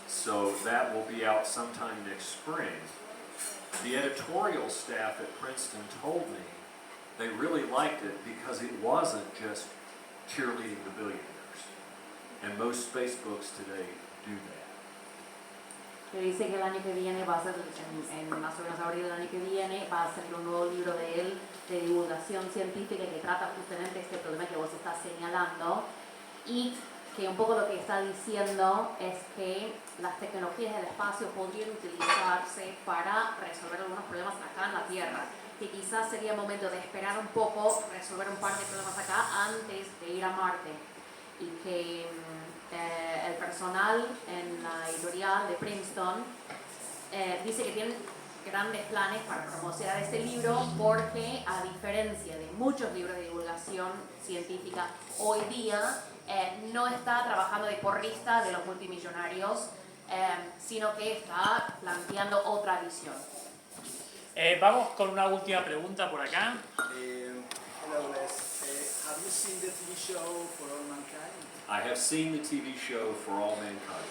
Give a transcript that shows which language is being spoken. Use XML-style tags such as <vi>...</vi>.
<en>So that will be out sometime next spring. The editorial staff at Princeton told me they really liked it because it wasn't just cheerleading the billionaires. And most space books today do that.</en> <es>Que dice que el año que viene va a ser, en más o menos abril del año que viene, va a salir un nuevo libro de él de divulgación científica que trata justamente este problema que vos estás señalando, y que un poco lo que está diciendo es que las tecnologías del espacio podrían utilizarse para resolver algunos problemas acá en la Tierra, que quizás sería momento de esperar un poco, resolver un par de problemas acá antes de ir a Marte, y que el personal en la editorial de Princeton dice que tienen grandes planes para promocionar este libro, porque a diferencia de muchos libros de divulgación científica hoy día, no está trabajando de porrista de los multimillonarios, sino que está planteando otra visión. Vamos con una última pregunta por acá.</es> <en>Hello, Les. Have you seen the TV show For All Mankind? I have seen the TV show For All Mankind.</en>